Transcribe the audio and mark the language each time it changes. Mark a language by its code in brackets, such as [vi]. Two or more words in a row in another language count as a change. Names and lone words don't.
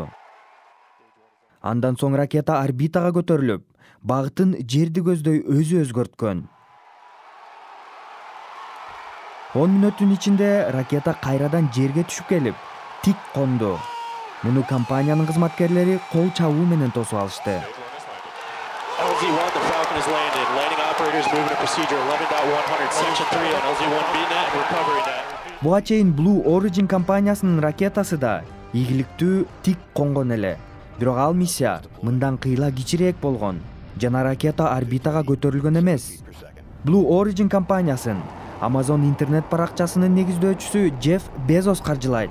[ky] Андан соң ракета орбитага көтөрүлүп, багытын жерди көздөй өзү өзгөрткөн. 10 мүнөттүн ичинде ракета кайрадан жерге түшүп келип, тик конду. Муну компаниянын кызматкерлери кол чабуу менен тосуп алышты. [en] LZ-1, the Falcon has landed. Landing operators moving to procedure 11.100, section 3 on LZ-1B-net and recovery net. [ky] Буга чейин Blue Origin компаниясынын ракетасы да ийгиликтүү тик конгон эле. Бирок ал миссия мындан кыйла кичирээк болгон жана ракета орбитага көтөрүлгөн эмес. Blue Origin компаниясын Amazon интернет баракчасынын негиздөөчүсү Джефф Безос каржылайт.